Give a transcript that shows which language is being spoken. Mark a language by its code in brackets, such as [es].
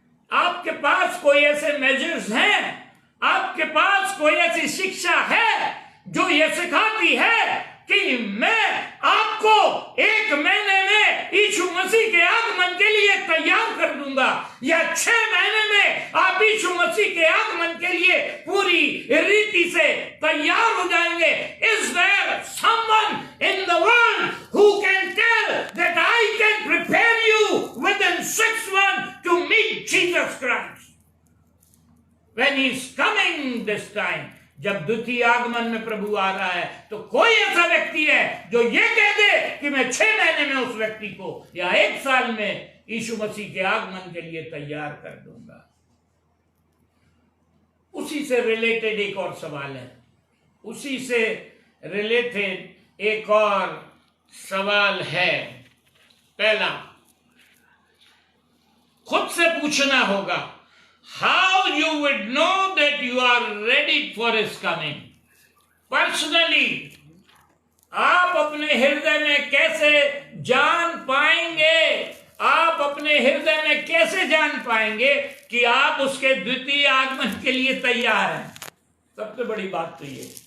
[hi] आपके पास कोई ऐसे मेजर्स हैं, आपके पास कोई ऐसी शिक्षा है जो ये सिखाती है कि मैं आपको 1 महीने में यीशु मसीह के आगमन के लिए तैयार कर दूंगा, या 6 महीने में आप यीशु मसीह के आगमन के लिए पूरी रीति से तैयार हो जाएंगे। [en] Is there someone in the world who can tell that I can prepare you within 6 months to meet Jesus Christ when he is coming this time? [hi] जब द्वितीय आगमन में प्रभु आ रहा है, तो कोई ऐसा व्यक्ति है जो ये कह दे कि मैं 6 महीने में उस व्यक्ति को या 1 साल में यीशु मसीह के आगमन के लिए तैयार कर दूंगा? उसी से रिलेटेड एक और सवाल है, उसी से रिलेटेड एक और सवाल है। पहला, खुद से पूछना होगा, [en] how you would know that you are ready for his coming? [hi] Personally, आप अपने हृदय में कैसे जान पाएंगे, आप अपने हृदय में कैसे जान पाएंगे कि आप उसके द्वितीय आगमन के लिए तैयार हैं? सबसे बड़ी बात तो ये।